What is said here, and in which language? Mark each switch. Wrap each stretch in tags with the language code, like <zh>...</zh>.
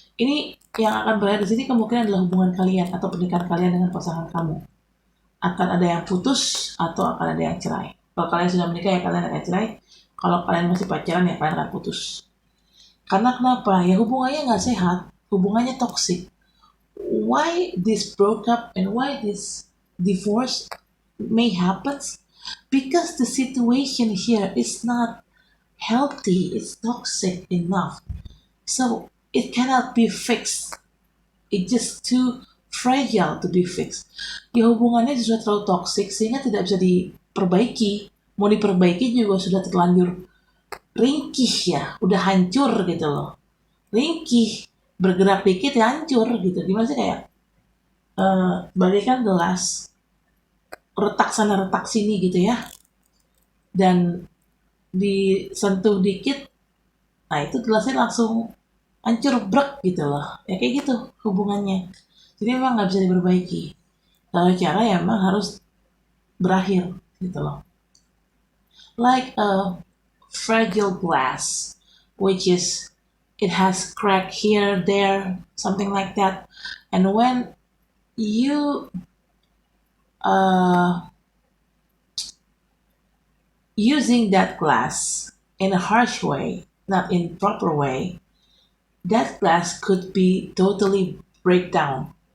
<id>Ini yang akan berakhir di sini kemungkinan adalah hubungan kalian atau pernikahan kalian dengan pasangan kamu. Akan ada yang putus atau akan ada yang cerai. Kalau kalian sudah menikah ya kalian akan cerai. Kalau kalian masih pacaran ya kalian akan putus. Karena kenapa? Ya hubungannya nggak sehat, hubungannya toxic.</id> <en>Why this broke up and why this divorce may happen? Because the situation here is not healthy, it's toxic enough. So it cannot be fixed. It's just too fragile to be fixed.</en> <id>Ya hubungannya sudah terlalu toxic sehingga tidak bisa diperbaiki. Mau diperbaiki juga sudah terlanjur ringkih ya, udah hancur gitu loh. Ringkih, bergerak dikit ya hancur gitu. Gimana sih kayak bagaikan gelas retak sana retak sini gitu ya. Dan disentuh dikit, nah itu gelasnya langsung hancur brek gitu loh. Ya kayak gitu hubungannya. Jadi memang nggak bisa diperbaiki. Kalau cara ya memang harus berakhir gitu loh.</id> <en>Like a fragile glass, which is it has crack here, there, something like that. And when you using that glass in a harsh way, not in proper way, that glass could be totally break down.</en>